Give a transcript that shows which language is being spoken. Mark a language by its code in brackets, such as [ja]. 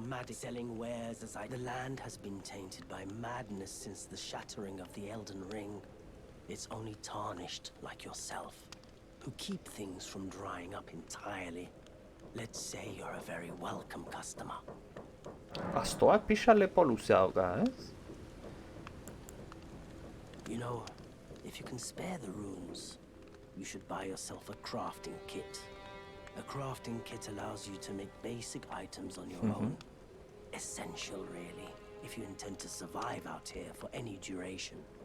[en] Selling wares as the land has been tainted by madness since the shattering of the Elden Ring. It's only tarnished like yourself, who keep things from drying up entirely. Let's say you're a very welcome customer. [eu] Astoak pixa lepo luzea dauka, ez? [en] You know, if you can spare the runes, you should buy yourself a crafting kit. A crafting kit allows you to make basic items on your own. Essential, really, if you intend to survive out here for any duration.